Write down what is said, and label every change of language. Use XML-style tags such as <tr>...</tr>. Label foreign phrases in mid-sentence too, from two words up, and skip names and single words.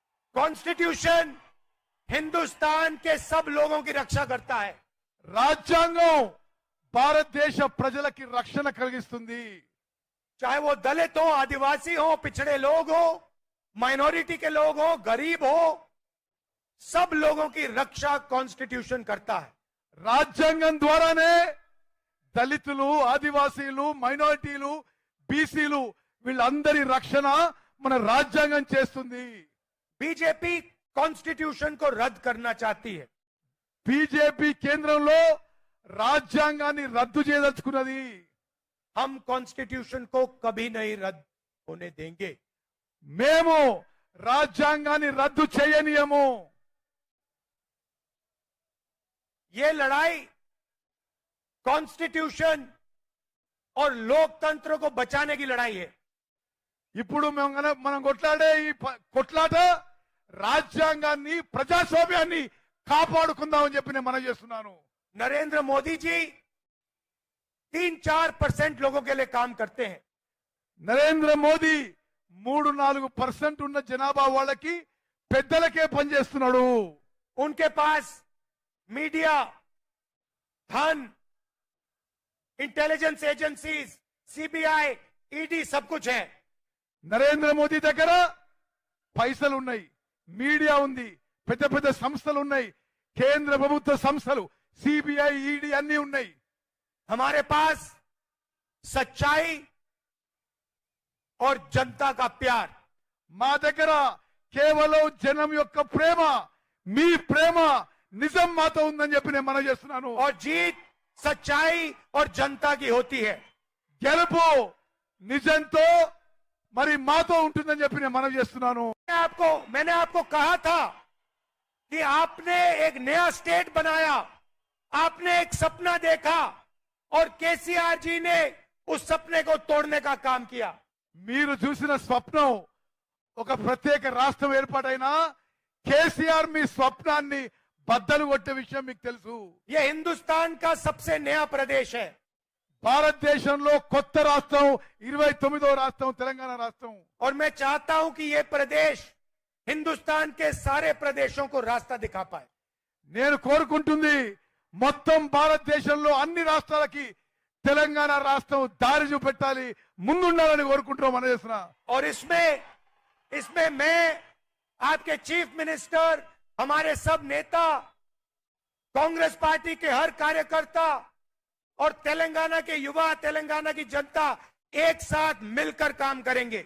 <hi>कॉन्स्टिट्यूशन हिंदुस्तान के सब लोगों की रक्षा करता है।</hi> <te>రాజ్యాంగం భారతదేశ ప్రజలకి రక్షణ కలిగిస్తుంది।</te> <hi>चाहे वो दलित हो, आदिवासी हो, पिछड़े लोग हो, माइनॉरिटी के लोग हो, गरीब हो, सब लोगों की रक्षा कॉन्स्टिट्यूशन करता है।</hi> <te>రాజ్యాంగం ద్వారానే దళితులు, ఆదివాసీలు, మైనారిటీలు, బీసీలు వీళ్ళందరి రక్షణ మన రాజ్యాంగం చేస్తుంది।</te> <hi>बीजेपी कॉन्स्टिट्यूशन को रद्द करना चाहती है।</hi> <te>బీజేపీ కేంద్రంలో రాజ్యాంగాన్ని రద్దు చేయదలుచుకున్నది।</te> <hi>हम कॉन्स्टिट्यूशन को कभी नहीं रद्द होने देंगे।</hi> <te>మేము రాజ్యాంగాన్ని రద్దు చేయనీయము।</te> <hi>ये लड़ाई कॉन्स्टिट्यूशन और लोकतंत्र को बचाने की लड़ाई है।</hi> <te>ఇప్పుడు మనం కొట్లాడే ఈ కొట్లాట రాజ్యాంగాన్ని, ప్రజాస్వామ్యాన్ని కాపాడుకుందామని చెప్పి నేను మనవి చేస్తున్నాను।</te> <hi>नरेंद्र मोदी जी 3-4% लोगों के लिए काम करते हैं।</hi> <te>నరేంద్ర మోదీ 3-4% ఉన్న జనాభా వాళ్ళకి పెద్దలకే పనిచేస్తున్నాడు।</te> <hi>उनके पास मीडिया, धन,</hi> <en>intelligence agencies,</en> <hi>सीबीआई, ईडी सब कुछ है।</hi> <te>నరేంద్ర మోదీ దగ్గర పైసలు ఉన్నాయి, మీడియా ఉంది, పెద్ద పెద్ద సంస్థలు ఉన్నాయి, కేంద్ర ప్రభుత్వ సంస్థలు, सीबीआई, ईडी అన్ని ఉన్నాయి।</te> <hi>हमारे पास सच्चाई और जनता का प्यार।</hi> <te>మా దగ్గర కేవలం జనం యొక్క ప్రేమ, మీ ప్రేమ, నిజం మాతో ఉందని చెప్పి నేను మనవి చేస్తున్నాను।</te> <hi>और जीत सच्चाई और जनता की होती है।</hi> <te>గెలుపు నిజంతో మరి మాతో ఉంటుందని చెప్పి నేను మనవి చేస్తున్నాను।</te> <hi>मैंने आपको कहा था कि आपने एक नया स्टेट बनाया, आपने एक सपना देखा और केसीआर जी ने उस सपने को तोड़ने का काम किया।</hi> <te>మీరు చూసిన స్వప్నం ఒక ప్రత్యేక రాష్ట్రం ఏర్పాటైనా కేసీఆర్ మీ స్వప్నాన్ని బద్దలు కొట్టే విషయం మీకు తెలుసు।</te> <hi>ये हिंदुस्तान का सबसे नया प्रदेश है।</hi> <te>భారతదేశంలో కొత్త రాష్ట్రం 29వ రాష్ట్రం తెలంగాణ రాష్ట్రం।</te> <hi>और मैं चाहता हूं कि ये प्रदेश हिंदुस्तान के सारे प्रदेशों को रास्ता दिखा पाए।</hi> <te>నేను కోరుకుంటుంది మొత్తం భారతదేశంలో అన్ని రాష్ట్రాలకి తెలంగాణ రాష్ట్రం దారి చూపెట్టాలి, ముందుండాలని కోరుకుంటున్నాం మన చేస్తున్నా।</te> <hi>और इसमें मैं, आपके</hi> <en>chief minister,</en> <hi>हमारे सब नेता, कांग्रेस पार्टी के हर कार्यकर्ता और तेलंगाना के युवा, तेलंगाना की जनता एक साथ मिलकर काम करेंगे।</hi>